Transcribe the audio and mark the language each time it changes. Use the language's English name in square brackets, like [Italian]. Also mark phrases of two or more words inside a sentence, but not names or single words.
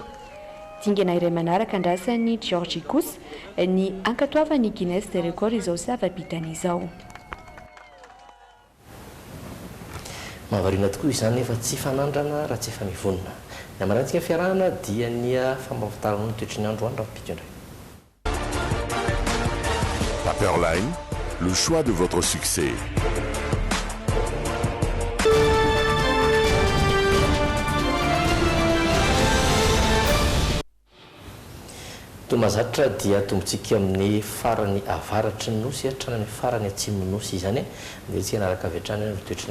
[Malagasy] Dingana iray manaraka andrasan'ny Georgie kosa ny ankatoavan'ny Guinness de Record izao sy ava-bitany izao. Mahavarina tokoa izany efa tsy fanandrana raha tsy efa mivonina. Ny amarantsika fiarahana dia ny fambavitarana ny toetry ny andro andro ampito indray. [French] Paperline, le choix de votre succès. [Malagasy] Tomazatra dia tombontsika amin'ny farany avaratry ny nosy hatranany farany atsimon'ny nosy izany dia tsy anaraka vetrany ny toetry ny